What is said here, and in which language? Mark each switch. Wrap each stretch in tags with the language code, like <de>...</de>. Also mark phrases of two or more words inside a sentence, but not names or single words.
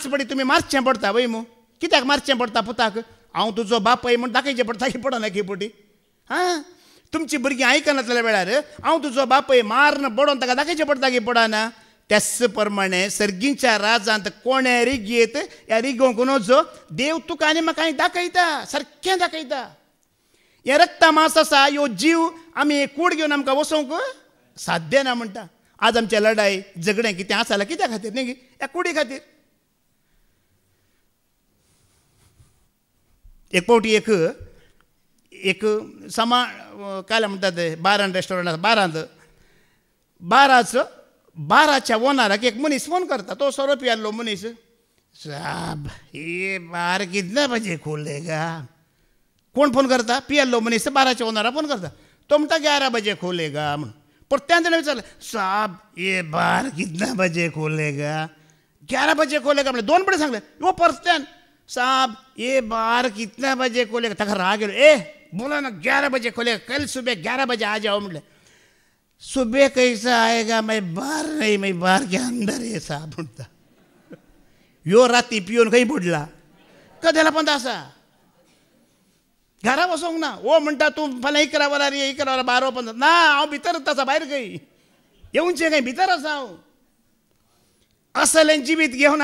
<kok>बडी तुमी मारचें पडटा वय मू कित्याक मारचें पडटा पुताक हांव तुजो बापाय म्हूण दाखयचें पडटा की पडना की पोटी तुमची भुरगीं आयकनासल्या वेळार हांव तुजो बापाय मारन बडोवन ताका दाखयचें पडटा की पडना त्याच प्रमाणे सर्गींच्या राजांत कोणे रिगयेत ह्या रिगोंक नजो देव तुका आनी म्हाका दाखयता सारकें दाखयता हें रक्त मास आसा ह्यो जीव आमी कूड घेवन आमकां वसोवंक साध्य ना म्हणटा आज आमचें लढाई झगडें कितें आसा जाल्यार कित्या खातीर न्ही ह्या कुडी खातीर एक फावटी एक समा काय म्हणटात बारान रेस्टॉरंट आसा बाराच्या ओनराक एक मनीस फोन करता तो सोरो पियाल्लो मनीस</kok> <hi>साब ये बार कितने बजे खोलेगा</hi> <kok>कोण फोन करता पियाल्लो मनीस बाराच्या ओनराक फोन करता तो म्हणटा</kok> <hi>11 बजे खोलेगा</hi> <kok>म्हणून परत्यान ताणें विचारलें</kok> <hi>साब ये बार कितने बजे खोलेगा 11 बजे खोलेगा</hi> <kok>म्हणलें 2 बडे सांगलें वो परत्यान</kok> <hi>साहब ये बार कितने बजे खोलेगा</hi> <kok>ताका राग येलो</kok> <hi>ए बोला ना 11 बजे खोलेगा कल सुबह 11 बजे आ जाओ</hi> <kok>म्हणलें</kok> <hi>सुबह कैसा आएगा मैं बाहर नहीं मैं बाहर के अंदर है साहब</hi> <kok>म्हणटा ह्यो राती पिवन खंय बुडला कदेला पण आसा घरा वचोंक ना ओ म्हणटा तूं फाल्यां 11 वरार 11 वरार 12 पण ना हांव भितरच आसा भायर खंय येवचें खंय भितर आसा हांव असलें जिवीत घेवन</kok>